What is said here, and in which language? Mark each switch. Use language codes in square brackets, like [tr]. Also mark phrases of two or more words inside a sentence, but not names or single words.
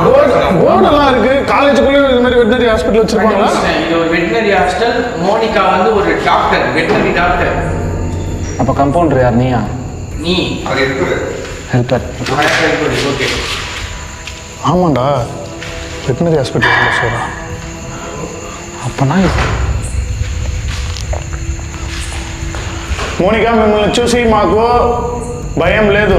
[ta] போர்டெல்லாம் இருக்கு. காலேஜுக்குள்ளே இது மாதிரி [en] veterinary hospital [ta] வச்சிருப்பாங்களா? இது ஒரு [en] veterinary hostel. [ta] மோனிகா வந்து ஒரு டாக்டர், [en] veterinary doctor. [ta] அப்போ கம்பவுண்டர் யார்? நீயா? நீ அது இருக்குது ஹெல்ப்பர். ஓகே. ஆமாண்டா, [en] veterinary hospital [te] చూసారా? [ta] அப்போனா [te] మోనికా మిమ్మల్ని చూసి మాకు భయం లేదు.